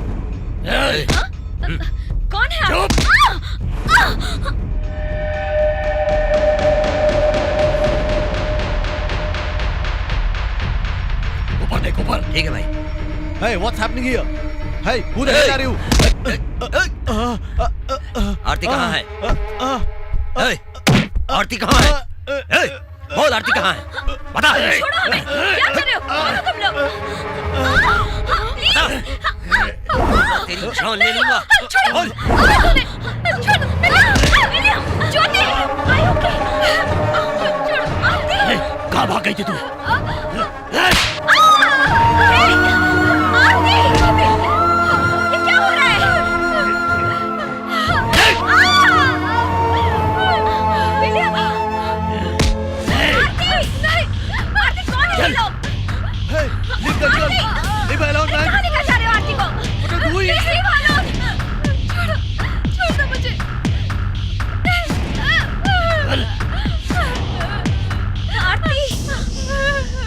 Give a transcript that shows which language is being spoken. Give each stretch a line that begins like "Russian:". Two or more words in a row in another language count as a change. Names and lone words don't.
Hindi: कौन है आप? ऊपर देख, ऊपर। ठीक है भाई।
English: Hey, what's happening here? Hey, who the hell are you?
Hindi: आरती कहाँ है? Hey, आरती कहाँ है? Hey, बोल आरती कहाँ है? बता। छोड़ो हमें, क्या कर रहे हो? छोड़ो तुम लोग। तेरी जान ले लूंगा। छोड़ो, छोड़ो, ज्योति, आई ओके? छोड़ो, कहाँ भाग गई थी तू? ये क्या हो रहा है? विलियम! आरती, कौन है ये लोग?
English: Hey, leave the girl. Leave her alone, man.
Hindi: कहाँ लेकर जा रहे हो आरती को?
English: What are you doing? Please leave her alone.
Hindi: छोड़ दो मुझे। आरती!